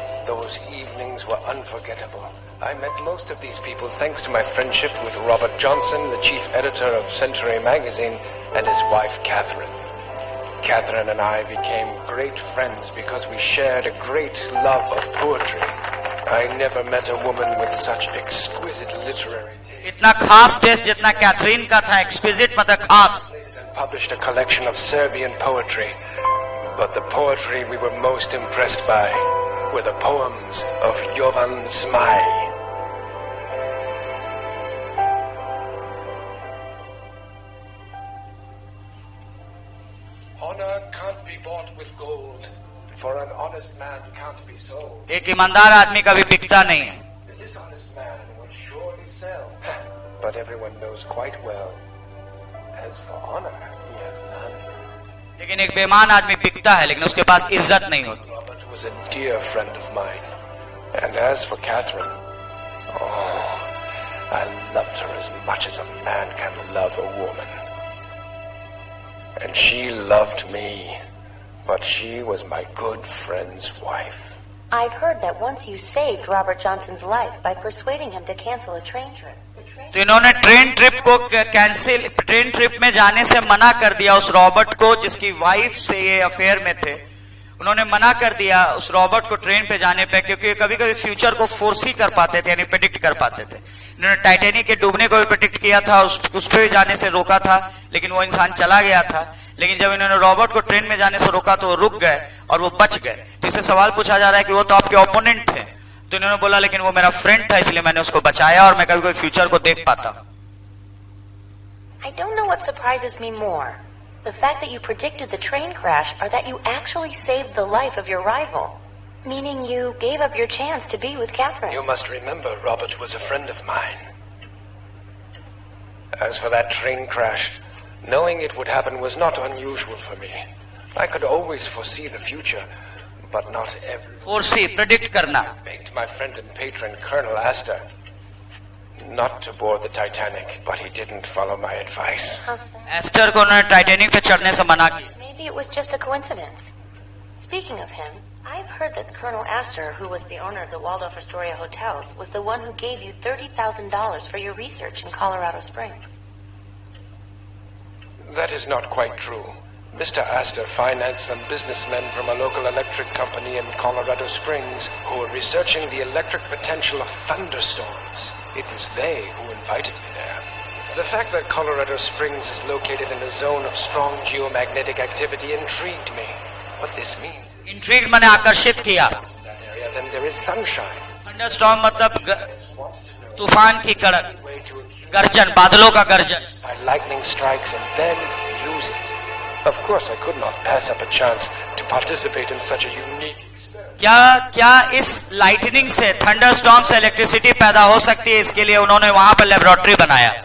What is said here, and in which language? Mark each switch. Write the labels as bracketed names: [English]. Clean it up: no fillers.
[English] Those evenings were unforgettable. I met most of these people thanks to my friendship with Robert Johnson, the chief editor of Century magazine, and his wife Catherine. Catherine and I became great friends because we shared a great love of poetry. I never met a woman with such exquisite literary taste. [Hindi] इतना खास test जितना Catherine का था. Exquisite मतलब खास. [English] Published a collection of Serbian poetry, but the poetry we were most impressed by were the poems of Jovan Zmaj. Honor can't be bought with gold, for an honest man can't be sold. [Hindi] एक ईमानदार आदमी कभी बिकता नहीं है. [English] The dishonest man will surely sell, but everyone knows quite well. As for honor, he has none. [Hindi] लेकिन एक बेईमान आदमी बिकता है, लेकिन उसके पास इज्जत नहीं होती. [English] Robert was a dear friend of mine. And as for Catherine, oh, I loved her as much as a man can love a woman. And she loved me, but she was my good friend's wife. I've heard that once you saved Robert Johnson's life by persuading him to cancel a train trip. [Hindi] तो इन्होंने train trip में जाने से मना कर दिया उस Robert को, जिसकी वाइफ से ये अफेयर में थे. उन्होंने मना कर दिया उस रॉबर्ट को ट्रेन पे जाने पे, क्योंकि कभी कभी फ्यूचर को फोर्सी कर पाते थे, यानी प्रेडिक्ट कर पाते थे. इन्होंने टाइटैनिक के डूबने को भी प्रेडिक्ट किया था, उस पे भी जाने से रोका था, लेकिन वो इंसान चला गया था. लेकिन जब इन्होंने रॉबर्ट को ट्रेन में जाने से रोका तो वो रुक गए और वो बच गए. तो इससे सवाल पूछा जा रहा है कि वो तो आपके ओपोनेंट थे. तो इन्होंने बोला लेकिन वो मेरा फ्रेंड था, इसलिए मैंने उसको बचाया और मैं कभी कोई फ्यूचर को देख पाता. [English] I don't know what surprises me more. The fact that you predicted the train crash or that you actually saved the life of your rival. Meaning you gave up your chance to be with Catherine. You must remember Robert was a friend of mine. As for that train crash, knowing it would happen was not unusual for me. I could always foresee the future, but not every. [Hindi] Foresee, predict करना. [English] I begged my friend and patron, Colonel Astor, not to board the Titanic, but he didn't follow my advice. How's that? [Hindi] Ester को उन्होंने Titanic पे चढ़ने से मना किया. [English] Maybe it was just a coincidence. Speaking of him, I've heard that Colonel Astor, who was the owner of the Waldorf Astoria hotels, was the one who gave you $30,000 for your research in Colorado Springs. That is not quite true. Mr. Astor financed some businessmen from a local electric company in Colorado Springs who were researching the electric potential of thunderstorms. It was they who invited me there. The fact that Colorado Springs is located in a zone of strong geomagnetic activity intrigued me. What this means is [Hindi] intrigue मैंने आकर्षित किया. [English] in that area, then there is sunshine. [Hindi] Thunderstorm मतलब तूफान की कड़क, [English] Way to [Hindi] गर्जन, बादलों का गर्जन. [English] by lightning strikes and then use it. Of course, I could not pass up a chance to participate in such a unique experiment. [Hindi] क्या इस लाइटनिंग से, थंडरस्टॉर्म से इलेक्ट्रिसिटी पैदा हो सकती है? इसके लिए उन्होंने वहां पर लेबोरेटरी बनाया.